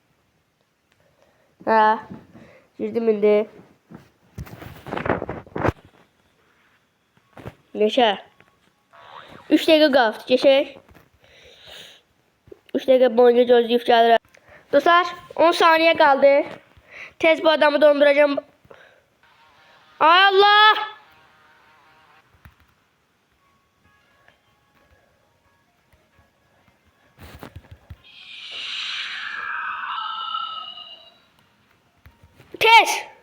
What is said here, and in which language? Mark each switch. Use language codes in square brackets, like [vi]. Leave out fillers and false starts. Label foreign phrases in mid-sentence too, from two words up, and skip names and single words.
[az] Hə, girdim indi. Neçə? 3 dəqiqə qalıb, geçək. 3 dəqiqə boyunca gözləyib gəlirəm. [tr] Dostlar, 10 saniye kaldı. [az] Tez bu adamı donduracağım. Ay Allah! Tez!